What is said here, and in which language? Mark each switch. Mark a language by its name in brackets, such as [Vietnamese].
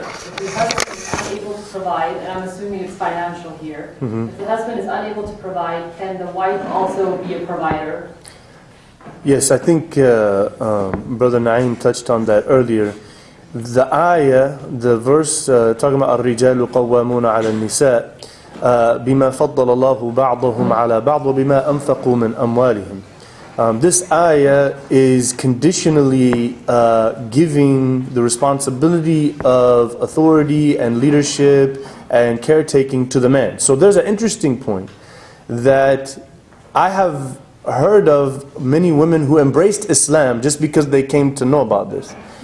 [English] If the husband is unable to provide, and I'm assuming it's financial here, if the husband is unable to provide, can the wife also be a provider? Yes, I think Brother Naim touched on that earlier. The ayah, the verse talking about [Arabic] الرجال قوامون على النساء بما فضل الله بعضهم على بعض وبما أنفقوا من أموالهم. [English] This ayah is conditionally giving the responsibility of authority and leadership and caretaking to the man. So there's an interesting point that I have heard of many women who embraced Islam just because they came to know about this.